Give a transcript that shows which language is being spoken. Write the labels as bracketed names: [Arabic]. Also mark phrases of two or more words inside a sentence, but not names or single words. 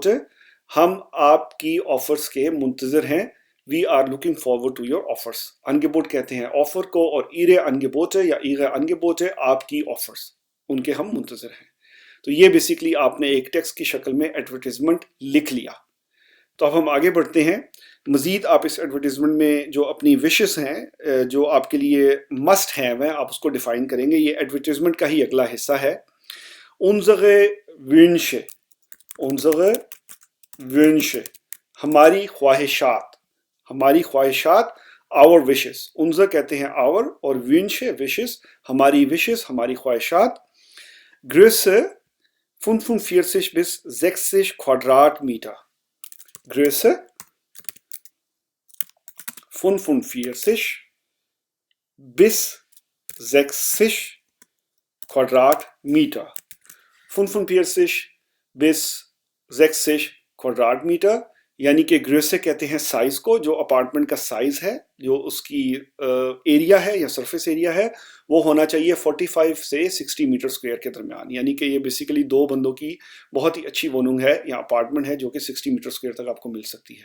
[Urdu] ہم آپ کی آفرز کے منتظر ہیں [English] we are looking forward to your offers. [Urdu] انگیبوٹ کہتے ہیں آفر کو، اور [German] Ihre Angebote [Urdu] या [German] Ihre Angebote [Urdu] آپ کی آفرز، ان کے ہم منتظر ہیں. تو یہ بیسکلی آپ نے ایک ٹیکسٹ کی شکل میں ایڈورٹائزمنٹ لکھ لیا. تو اب ہم آگے بڑھتے ہیں. مزید آپ اس ایڈورٹائزمنٹ میں جو اپنی وشز ہیں، جو آپ کے لیے مسٹ ہیں، وہ آپ اس کو ڈیفائن کریں گے. یہ ایڈورٹائزمنٹ کا ہی اگلا حصہ ہے. [German] Unsere Wünsche, unsere Wünsche, [Urdu] ہماری خواہشات، ہماری خواہشات, [English] our wishes. [Urdu] اُنز کہتے ہیں آور، اور وِنشے وشز، ہماری وشز، ہماری خواہشات. [German] ग्रेसे 45 bis 60 Quadratmeter. Größe 45 bis 60 Quadratmeter. 45 bis 60 Quadratmeter, [Urdu] یعنی کہ گریسے کہتے ہیں سائز کو، جو اپارٹمنٹ کا سائز ہے، جو اس کی ایریا ہے یا [English] surface area [Urdu] ہے، وہ ہونا چاہیے 45 سے 60 [English] metre square [Urdu] کے درمیان. یعنی کہ یہ بیسکلی دو بندوں کی بہت ہی اچھی ووہنونگ ہے یا اپارٹمنٹ ہے، جو کہ 60 [English] metre square [Urdu] تک آپ کو مل سکتی ہے.